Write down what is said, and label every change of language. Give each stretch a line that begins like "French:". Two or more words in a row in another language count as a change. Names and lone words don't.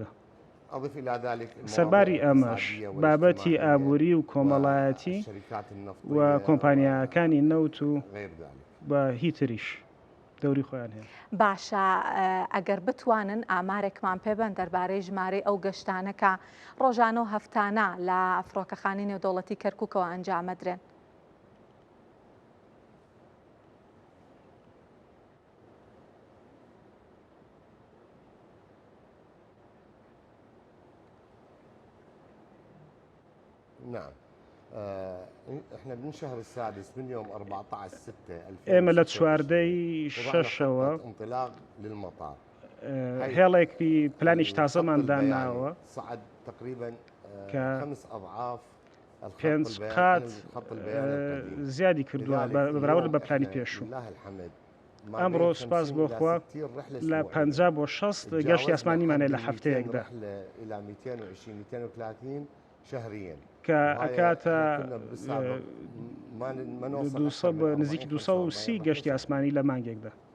Central Kurdish: سەرباری ئەمەش بابەتی ئابووری و کۆمەڵایەتی و کۆمپانیاکانی نەوت و بە هیتریش دەوری خۆیان هەیە. باشە ئەگەر بتوانن ئامارێکمان پێبەن دەربارەی ژمارەی ئەو گەشتانەکە ڕۆژانە و هەفتانە لە فڕۆکەخانەی نێودەوڵەتی کەرکووکەوە ئەنجامەدرێن.
Arabic: نعم. احنا من شهر السادس من يوم 14/6/2000
Central Kurdish: ئێمە لە چواردەی شەشەوە
Arabic: انطلاق للمطار.
Central Kurdish: هێڵێکی پلانیش تازەمان داناوە
Arabic: صعد تقريبا
Central Kurdish: کە
Arabic: 5 أضعاف
Central Kurdish: 5 قات زیادی کردووە بەراورد بە پلانی پێشوو. ئەمڕۆ سوپاس بۆ خوا لە 50 بۆ 60 گەشتی ئاسمانیمانێ لە هەفتەیەکدا کە ئەکاتە نزیکی 230 گەشتی ئاسمانی لە مانگێکدا.